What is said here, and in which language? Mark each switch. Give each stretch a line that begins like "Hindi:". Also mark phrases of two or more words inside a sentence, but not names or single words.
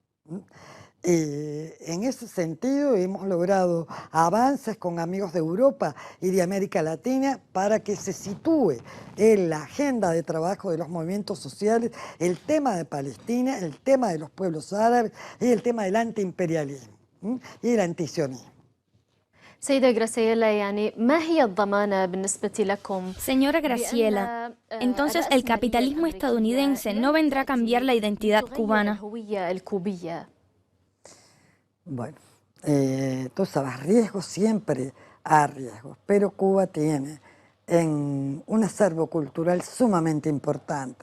Spanish: En ese sentido hemos logrado avances con amigos de Europa y de América Latina para que se sitúe en la agenda de trabajo de los movimientos sociales el tema de Palestina, el tema de los pueblos árabes y el tema del antiimperialismo y el antisionismo.
Arabic: سيدة غراسيلا يعني ما هي الضمانة بالنسبة لكم؟
Spanish: Señora Graciela, entonces el capitalismo estadounidense no vendrá a cambiar la identidad cubana. Bueno, tú sabes, riesgos siempre hay riesgos, pero Cuba tiene un acervo cultural sumamente importante.